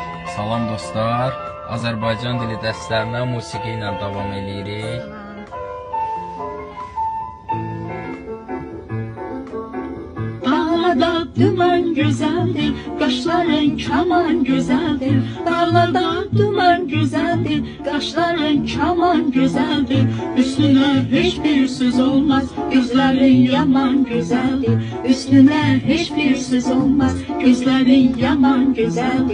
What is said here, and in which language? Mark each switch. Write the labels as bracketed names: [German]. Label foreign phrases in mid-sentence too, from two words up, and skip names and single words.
[Azerbaijani] Salam dostlar, Azərbaycan dili dərslərinə musiqi ilə davam edirik. [Turkish] Dağlarda duman güzeldir, kaşların kaman güzeldir. Dağlarda duman güzeldir, kaşların kaman güzeldir. Üstüne hiçbir söz olmaz, gözlerin yaman güzeldir. Üstüne hiçbir söz olmaz, gözlerin yaman güzeldir.